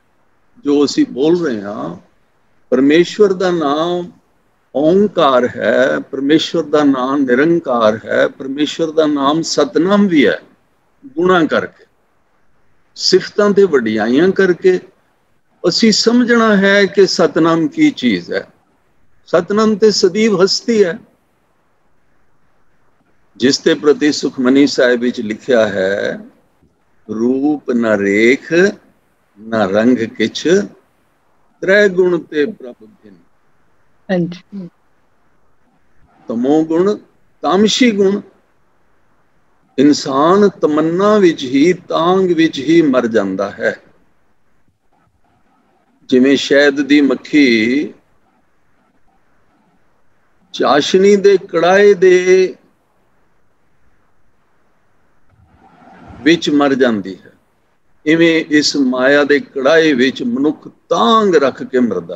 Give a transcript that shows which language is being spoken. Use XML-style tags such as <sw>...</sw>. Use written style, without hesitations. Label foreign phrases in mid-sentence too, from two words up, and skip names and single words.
<hi>जो असी बोल रहे हैं परमेश्वर का नाम ओंकार है, परमेश्वर का नाम निरंकार है, परमेश्वर का नाम सतनाम भी है।</hi> <pa>ਗੁਣਾ ਕਰਕੇ ਸਿਫ਼ਤਾਂ ਤੇ ਵਡਿਆਈਆਂ ਕਰਕੇ ਅਸੀਂ ਸਮਝਣਾ ਹੈ ਕਿ ਸਤਨਾਮ ਕੀ ਚੀਜ਼ ਹੈ। ਸਤਨਾਮ ਤੇ ਸਦੈਵ ਹਸਤੀ ਹੈ, ਜਿਸਕੇ ਪ੍ਰਤਿ ਸੁਖਮਨੀ ਸਾਹਿਬ ਵਿੱਚ ਲਿਖਾ ਹੈ, ਰੂਪ ਨ ਰੇਖ ਨ ਰੰਗ ਕਿਛ, ਤ੍ਰੈ ਗੁਣ ਤੇ ਪ੍ਰਭ ਭਿੰਨ। ਤਮੋ ਗੁਣ ਤਾਮਸ਼ੀ ਗੁਣ, ਇਨਸਾਨ ਤਮੰਨਾ ਵਿੱਚ ਹੀ ਤਾਂਘ ਵਿੱਚ ਹੀ ਮਰ ਜਾਤਾ ਹੈ। ਜਿਵੇਂ ਸ਼ਹਿਦ ਦੀ ਮੱਖੀ ਚਾਸ਼ਨੀ ਦੇ ਕੜਾਹੇ ਦੇ ਵਿੱਚ ਮਰ ਜਾਤੀ ਹੈ, ਇਵੇਂ ਇਸ ਮਾਇਆ ਦੇ ਕੜਾਹੇ ਵਿੱਚ ਮਨੁੱਖ ਤਾਂਘ ਰੱਖ ਕੇ ਮਰਦਾ ਹੈ।</pa>